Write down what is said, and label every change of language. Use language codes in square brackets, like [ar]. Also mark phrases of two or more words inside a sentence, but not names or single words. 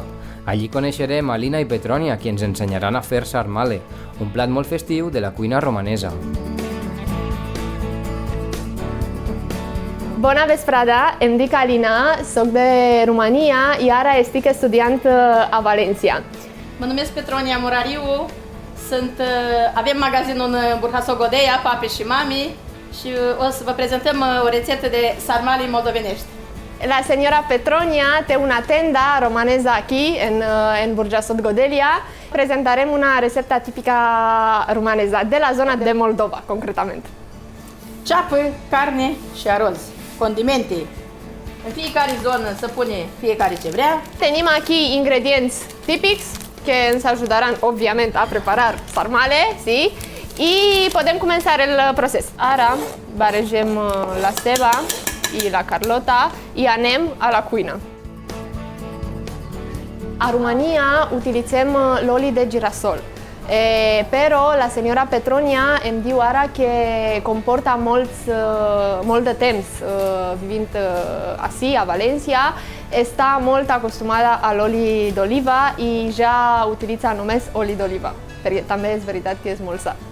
[ca] Allí coneixerem Alina i Petronia, qui ens ensenyaran a fer sarmale, un plat molt festiu de la cuina romanesa. Bona vesprada, em dic Alina, soc de Romania i ara estic estudiant a València. [ro] Mă numesc Petronia Murariu, avem magazinul în Burjassot Godea, papi și mami, și o să vă prezentăm o rețetă de sarmale moldovenești. [ca] La señora Petronia té una tenda romanesa aquí, en Burjassot Godella. [ro] Prezentarem una rețetă tipică romaneză, de la zona de Moldova, concretamente. Ceapă, carne și arroz, condimente. În fiecare zonă se pune fiecare ce vrea. [ca] Tenim aquí ingredients típics que ens ajudaran, obviamente, a preparar sarmale, sí? I podem començar el procés. Ara barregem la ceba i la carlota i anem a la cuina. A Romania utilitzem l'oli de girasol, però la senyora Petronia em diu ara que com porta molt de temps vivint ací, a València, està molt acostumada a l'oli d'oliva i ja utilitza només oli d'oliva, perquè també és veritat que és molt sa.